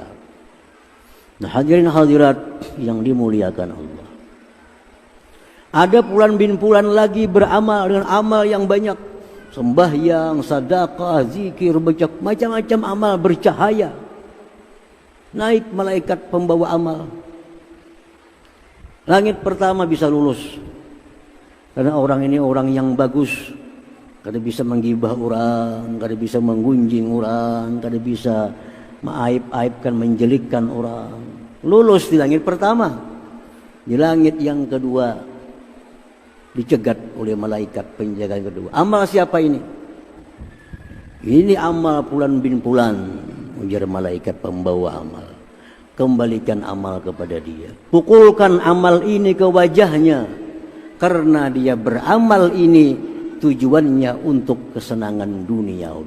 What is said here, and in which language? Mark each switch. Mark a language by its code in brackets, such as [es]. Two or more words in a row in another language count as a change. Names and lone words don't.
[id] Nah, hadirin hadirat yang dimuliakan Allah, ada bulan bin bulan lagi beramal dengan amal yang banyak, sembahyang, sedekah, zikir, baca macam-macam amal bercahaya. Naik malaikat pembawa amal. Langit pertama bisa lulus, karena orang ini orang yang bagus, kada bisa menggibah orang, kada bisa menggunjing orang, kada bisa mengaib-aibkan, menjelikkan orang. Lulus di langit pertama. Di langit yang kedua dicegat oleh malaikat penjaga yang kedua. Amal siapa ini? Ini amal fulan bin fulan, ujar malaikat pembawa amal. Kembalikan amal kepada dia. Pukulkan amal ini ke wajahnya, karena dia beramal ini tujuannya untuk kesenangan duniawi.